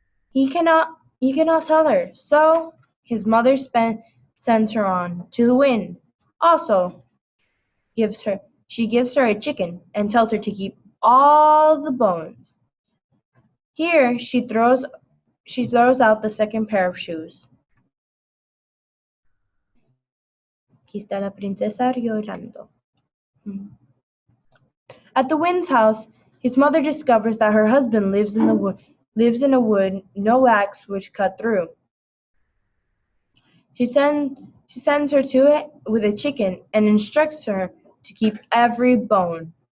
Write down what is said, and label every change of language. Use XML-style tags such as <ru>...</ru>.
<en>He cannot tell her, so his mother sends her on to the wind. Also, she gives her a chicken and tells her to keep all the bones. Here she throws out the second pair of shoes.</en> <es>Aquí está la princesa llorando.</es> <en>At the wind's house, his mother discovers that her husband lives in a wood no axe would cut through. She sends her to it with a chicken and instructs her to keep every bone.</en>